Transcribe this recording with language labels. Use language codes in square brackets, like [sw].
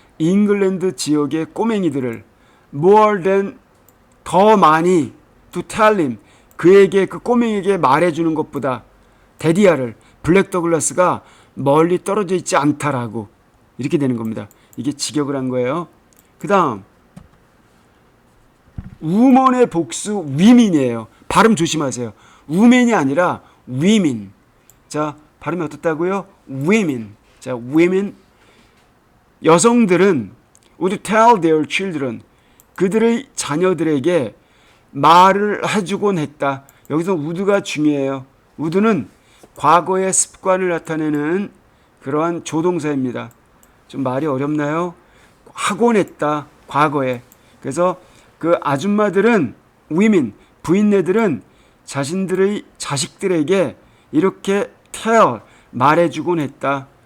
[ko] 잉글랜드 지역의 꼬맹이들을 more than 더 많이 to tell him 그에게 그 꼬맹이에게 말해주는 것보다 데디아를 블랙 더글라스가 멀리 떨어져 있지 않다라고 이렇게 되는 겁니다. 이게 직역을 한 거예요. 그 다음 우먼의 복수 women이에요. 발음 조심하세요. [en] women이 아니라 women. [ko] 자, 발음이 어떻다고요? women. 자, women. 여성들은 [en] would tell their children. [ko] 그들의 자녀들에게 말을 해주곤 했다. 여기서 would가 중요해요. would는 과거의 습관을 나타내는 그러한 조동사입니다. 좀 말이 어렵나요? 하곤 했다. 과거에. 그래서 그 아줌마들은 [en] women, [ko] 부인네들은 자신들의 자식들에게 이렇게 tell, 말해주곤 했다.